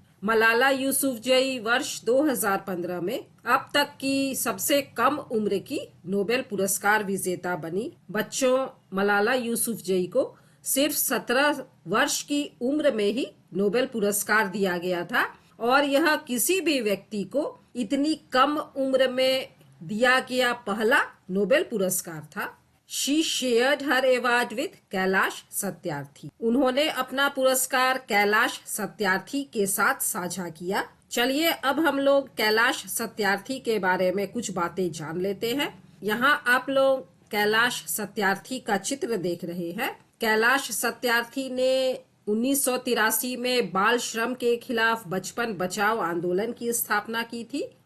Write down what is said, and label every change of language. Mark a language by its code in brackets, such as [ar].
[hi] मलाला यूसुफजई वर्ष 2015 में अब तक की सबसे कम उम्र की नोबेल पुरस्कार विजेता बनी। बच्चों, मलाला यूसुफजई को सिर्फ 17 वर्ष की उम्र में ही नोबेल पुरस्कार दिया गया था और यह किसी भी व्यक्ति को इतनी कम उम्र में दिया गया पहला नोबेल पुरस्कार था। [en] She shared her award with Kailash Satyarthi. [hi] उन्होंने अपना पुरस्कार कैलाश सत्यार्थी के साथ साझा किया। चलिए अब हम लोग कैलाश सत्यार्थी के बारे में कुछ बातें जान लेते हैं। यहाँ आप लोग कैलाश सत्यार्थी का चित्र देख रहे हैं। कैलाश सत्यार्थी ने 1983 में बाल श्रम के खिलाफ बचपन बचाओ आंदोलन की स्थापना की थी।